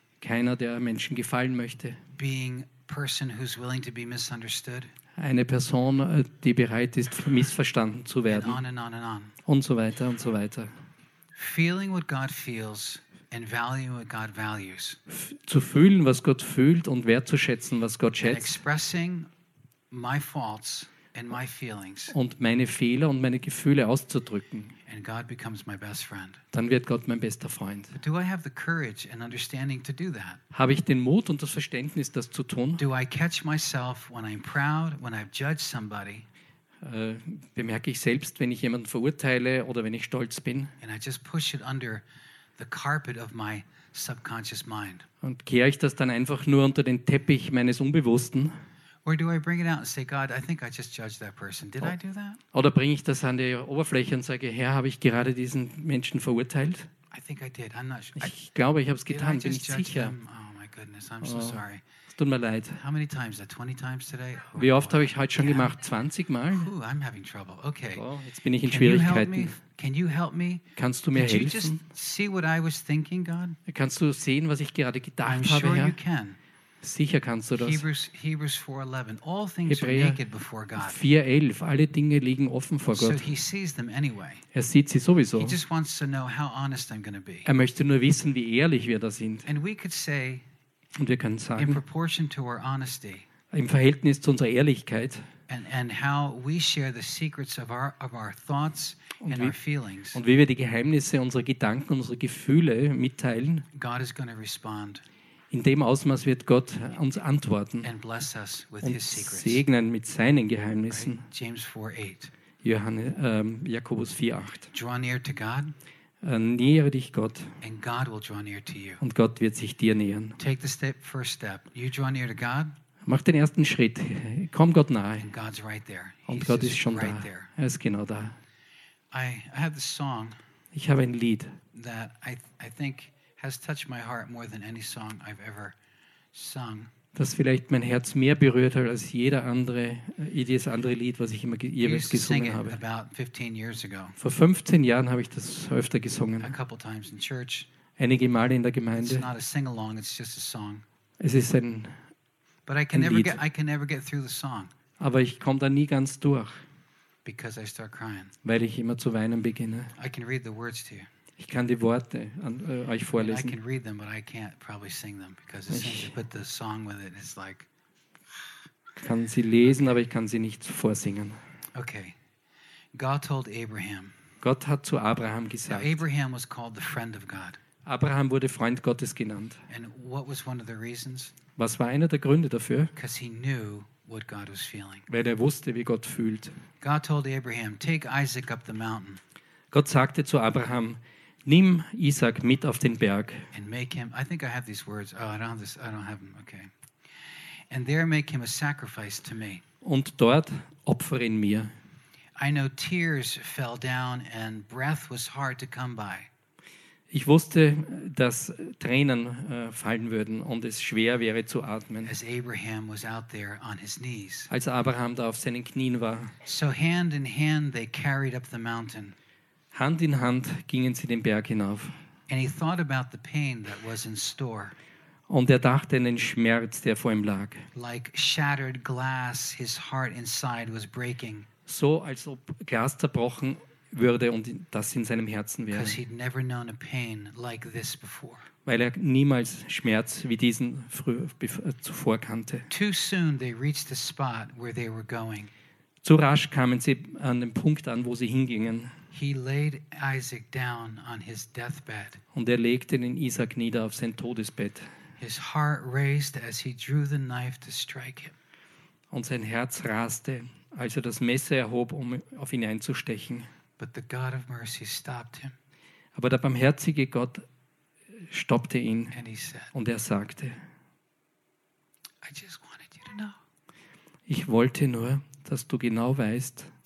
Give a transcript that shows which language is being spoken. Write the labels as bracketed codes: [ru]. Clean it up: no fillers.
[de] Keiner, der Menschen gefallen möchte. [en] Being a person who's willing to be misunderstood. [de] Eine Person, die bereit ist, missverstanden zu werden. [en] And on and on and on. [de] Und so weiter und so weiter. [en] Feeling what God feels and valuing what God values. [de] Zu fühlen, was Gott fühlt und wertzuschätzen, was Gott schätzt. [en] And expressing my faults and my feelings. [de] Und meine Fehler und meine Gefühle auszudrücken. [en] And God becomes my best friend. [de] Dann wird Gott mein bester Freund. [en] But do I have the courage and understanding to do that? [de] Habe ich den Mut und das Verständnis, das zu tun? [en] Do I catch myself when I'm proud, when I've judged somebody? [de] Bemerke ich selbst, wenn ich jemanden verurteile oder wenn ich stolz bin? [en] And I just push it under the carpet of my subconscious mind. [de] Und kehre ich das dann einfach nur unter den Teppich meines Unbewussten? [en] Or do I bring it out and say, God, I think I just judged that person. Did I do that? [de] Oder bringe ich das an die Oberfläche und sage, Herr, habe ich gerade diesen Menschen verurteilt? [en] I think I did. I'm not sure. [de] Ich glaube, ich habe es getan. Bin ich sicher? [en] Him? Oh my goodness, I'm so sorry. [de] Es tut mir leid. [en] How many times? 20 times today? [de] Oh, wie oft habe ich heute schon gemacht? 20 Mal? [en] Ooh, I'm having trouble. Okay. [de] Oh, jetzt bin ich in Can Schwierigkeiten. [en] You help me? Can you help me? [de] Kannst du mir [en] Did [de] helfen? [en] You just see what I was thinking, God? [de] Kannst du sehen, was ich gerade gedacht [en] I'm [de] habe, [en] sure [de] Herr? [en] You can. [de] Sicher kannst du das. [en] Hebrews 4:11. All things are naked before God. 4:11. [de] Alle Dinge liegen offen vor Gott. [en] So he sees them anyway. [de] Er sieht sie sowieso. [en] He just wants to know how honest I'm going to be. [de] Er möchte nur wissen, wie ehrlich wir da sind. [en] And we could say, [de] und wir können sagen, [en] in proportion to our honesty, [de] im Verhältnis zu unserer Ehrlichkeit, [en] and how we share the secrets of our thoughts and our feelings. [de] Und wie wir die Geheimnisse unserer Gedanken, unserer Gefühle mitteilen. [en] God is going to respond. [de] In dem Ausmaß wird Gott uns antworten [en] and bless us with [de] und [en] his secrets. [de] Segnen mit seinen Geheimnissen. [en] Right? James 4:8. [de] Jakobus 4:8. [en] Draw near to God. [de] Nähere dich Gott. [en] And God will draw near to you. [de] Und Gott wird sich dir nähern. [en] Take the step, first step. You draw near to God. [de] Mach den ersten Schritt. Komm Gott nahe. [en] And God's right there. [de] Und Gott ist schon [en] right [de] da. [en] There. [de] Er ist genau da. [en] I have this song. [de] Ich habe ein Lied. [en] That I think has touched my heart more than any song I've ever sung. [de] Das vielleicht mein Herz mehr berührt hat als jedes andere Lied, was ich immer jeweils gesungen habe. [en] About 15 years ago. [de] Vor 15 Jahren habe ich das öfter gesungen. [en] A couple times in church. [de] Einige Male in der Gemeinde. [en] It's not a sing-along, it's just a song. [de] Es ist ein Lied. [en] But I can never get through the song. [de] Aber ich komme da nie ganz durch. [en] Because I start crying. [de] Weil ich immer zu weinen beginne. [en] I can read the words to you. [de] Ich kann die Worte an euch vorlesen. [en] I can read them, but I can't probably sing them because it's to put the song with it. It's like. [de] Kann sie lesen, okay. Aber ich kann sie nicht vorsingen. [en] Okay, God told Abraham. [de] Gott hat zu Abraham gesagt. [en] Now Abraham was called the friend of God. [de] Abraham wurde Freund Gottes genannt. [en] And what was one of the reasons? [de] Was war einer der Gründe dafür? [en] Because he knew what God was feeling. [de] Weil er wusste, wie Gott fühlt. [en] God told Abraham, take Isaac up the mountain. [de] Gott sagte zu Abraham, nimm Isaac mit auf den Berg. [en] And make him, I think I have these words. Oh, I don't have them. Okay. And there make him a sacrifice to me. [de] Und dort opfer ihn mir. [en] I know tears fell down and breath was hard to come by. [de] Ich wusste, dass Tränen fallen würden und es schwer wäre zu atmen. [en] As Abraham was out there on his knees. [de] Als Abraham da auf seinen Knien war. [en] So hand in hand they carried up the mountain. [de] Hand in Hand gingen sie den Berg hinauf. [en] And he thought about the pain that was in store. [de] Und er dachte an den Schmerz, der vor ihm lag. [en] Like shattered glass, his heart inside was breaking. [de] So als ob Glas zerbrochen würde und das in seinem Herzen wäre. [en] Because he'd never known a pain like this before. [de] Weil er niemals Schmerz wie diesen zuvor kannte. [en] Too soon they reached the spot where they were going. [de] Zu rasch kamen sie an den Punkt an, wo sie hingingen. [en] He laid Isaac down on his deathbed. [de] Und er legte den Isaac nieder auf sein Todesbett. [en] His heart raced as he drew the knife to strike him. [de] Und sein Herz raste, als er das Messer erhob, um auf ihn einzustechen. [en] But the God of mercy stopped him. [de] Aber der barmherzige Gott stoppte ihn. [en] And he said, [de] und er sagte, [en] I just wanted you to know. [de] Ich wollte nur, dass du genau weißt,